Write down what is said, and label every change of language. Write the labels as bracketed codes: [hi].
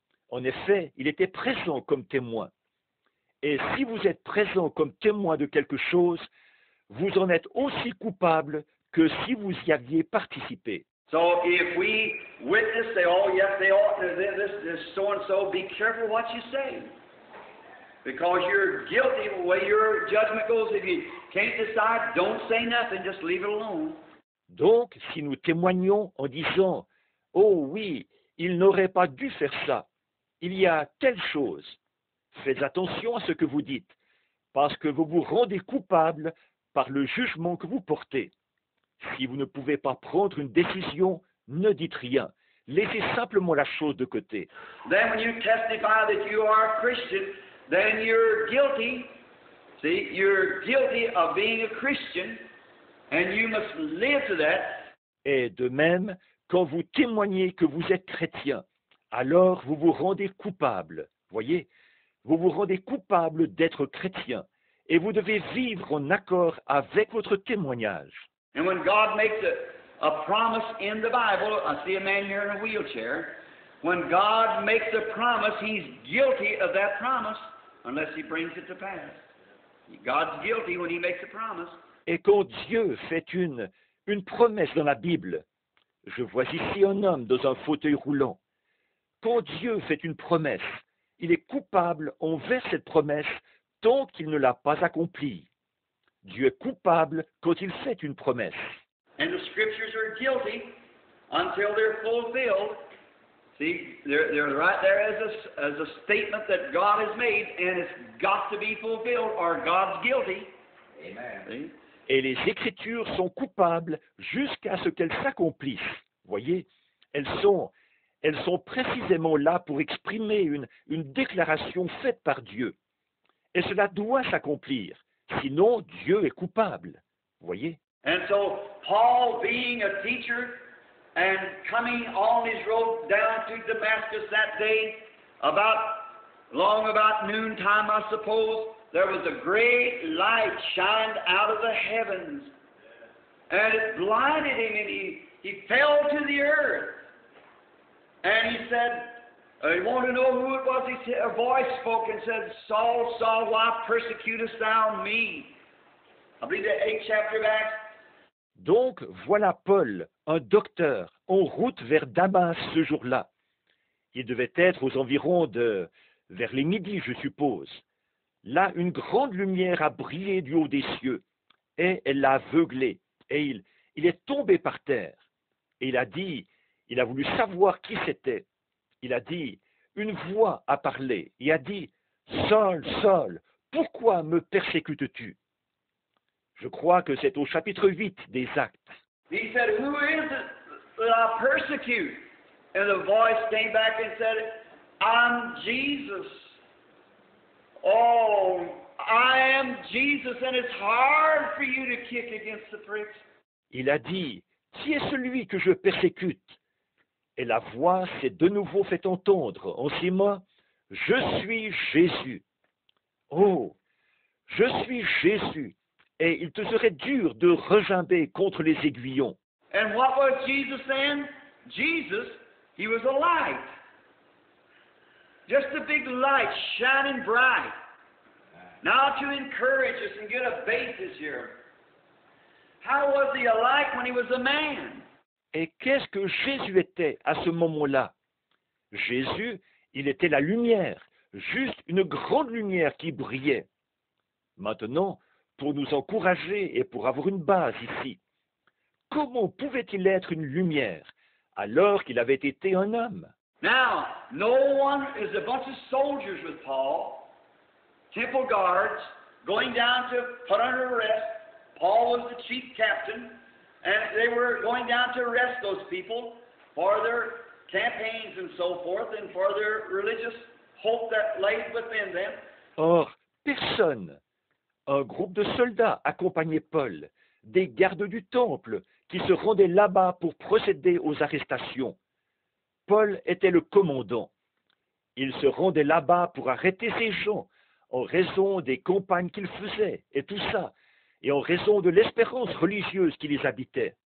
[fr] En effet, il était présent comme témoin. Et si vous êtes présent comme témoin de quelque chose, vous en êtes aussi coupable que si vous y aviez participé. [en] So if we witness, say, oh yes, they ought to this so and so, be careful what you say. Because you're guilty the way your judgment goes. If you can't decide, don't say nothing, just leave it alone. [fr] Donc, si nous témoignons en disant, oh oui, il n'aurait pas dû faire ça, il y a telle chose, faites attention à ce que vous dites, parce que vous vous rendez coupable par le jugement que vous portez. Si vous ne pouvez pas prendre une décision, ne dites rien. Laissez simplement la chose de côté. [en] Then when you testify that you are a Christian, then you're guilty See, you're guilty of being a Christian, and you must live to that. [fr] Et de même, quand vous témoignez que vous êtes chrétien, alors vous vous rendez coupable. Voyez, vous vous rendez coupable d'être chrétien et vous devez vivre en accord avec votre témoignage. [en] And when God makes a promise in the Bible, I see a man here in a wheelchair. When God makes a promise, he's guilty of that promise unless he brings it to pass. God's guilty when he makes a promise. [fr] Et quand Dieu fait une promesse dans la Bible, je vois ici un homme dans un fauteuil roulant. Quand Dieu fait une promesse, il est coupable envers cette promesse tant qu'il ne l'a pas accomplie. Dieu est coupable quand il fait une promesse. [en] And the scriptures are guilty until they're fulfilled. See, they're right there as a statement that God has made, and it's got to be fulfilled or God's guilty. Amen. See? [fr] Et les Écritures sont coupables jusqu'à ce qu'elles s'accomplissent. Voyez, elles sont précisément là pour exprimer une déclaration faite par Dieu. Et cela doit s'accomplir, sinon Dieu est coupable. Voyez. [en] And so, Paul, being a teacher and coming on his road down to Damascus that day, about noontime, I suppose, there was a great light shined out of the heavens, and it blinded him, and he fell to the earth. And he said, he wanted to know who it was. A voice spoke and said, Saul, Saul, why persecutest thou me? I believe the 8th chapter of Acts. [fr] Donc, voilà Paul, un docteur, en route vers Damas ce jour-là. Il devait être aux environs vers les midis, je suppose. Là, une grande lumière a brillé du haut des cieux, et elle l'a aveuglé, et il est tombé par terre. Et il a voulu savoir qui c'était. Il a dit, une voix a parlé, et a dit, Saul, Saul, pourquoi me persécutes-tu? Je crois que c'est au chapitre 8 des Actes. [en] He said, who is it that I persecute? And the voice came back and said, I'm Jesus. Oh, I am Jesus, and it's hard for you to kick against the pricks. [fr] Il a dit, qui est celui que je persécute? Et la voix s'est de nouveau fait entendre en ces mots, je suis Jésus. Oh, je suis Jésus. Et il te serait dur de regimber contre les aiguillons. [en] And what was Jesus then? Jesus, he was a light. Just a big light shining bright. Now to encourage us and get a basis here. How was he a light when he was a man? [fr] Et qu'est-ce que Jésus était à ce moment-là? Jésus, il était la lumière, juste une grande lumière qui brillait. Maintenant, pour nous encourager et pour avoir une base ici, comment pouvait-il être une lumière alors qu'il avait été un homme? [en] Now, no one is a bunch of soldiers with Paul, temple guards, going down to put under arrest. Paul was the chief captain, and they were going down to arrest those people for their campaigns and so forth, and for their religious hope that lay within them. [fr] Or, personne. Un groupe de soldats accompagnait Paul, des gardes du temple qui se rendaient là-bas pour procéder aux arrestations. Paul était le commandant. Il se rendait là-bas pour arrêter ces gens en raison des campagnes qu'il faisait et tout ça, et en raison de l'espérance religieuse qui les habitait.